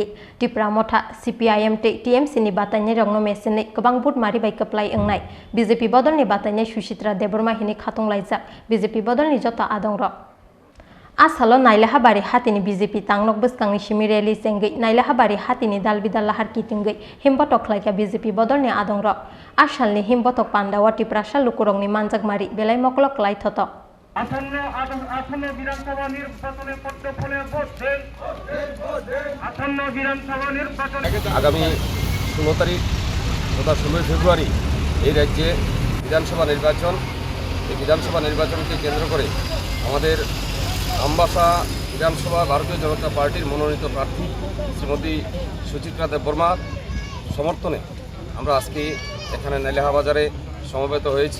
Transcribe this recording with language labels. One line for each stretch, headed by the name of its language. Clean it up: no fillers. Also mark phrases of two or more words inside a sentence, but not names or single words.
Kok Borok: टिप्रा मथा CPIM TMC नि बातायनाय रंनो मेसिनै गोबां बुट मारिबाय कप्लाय ओंनाय बीजेपी बदलनि बातायनाय सुचित्रा देबबर्मा हिनि खातंलाइजाक बीजेपी बदलनि जता आदंर आसालो नाइलाहाबारि हातिनि बीजेपी तांनक बसकांनि सिमि रेली सेंगै नाइलाहाबारि हातिनि दालबिदाल लाहार किथिंगै हिमबतक खलाइका बीजेपी बदलनि आदंर आसालनि हिमबतक पान्डावा टिप्रासा लुकुरंनि मानजाकमारि बेलाय मकलक खलाइ थत
Bangla: আসন্ন বিধানসভা নির্বাচনে পদ্মফলে ভোট দেন আসন্ন বিধানসভা নির্বাচনে আগামী 16 তারিখ তথা 16 ফেব্রুয়ারি এই রাজ্যে বিধানসভা নির্বাচন এই বিধানসভা নির্বাচনকে কেন্দ্র করে আমাদের আমবাসা বিধানসভা ভারতীয় জনতা পার্টির মনোনীত প্রার্থী শ্রীমতী সুচিত্রা দেববর্মার সমর্থনে আমরা আজকে এখানে নাইলাহাবাজারে সমবেত হয়েছি।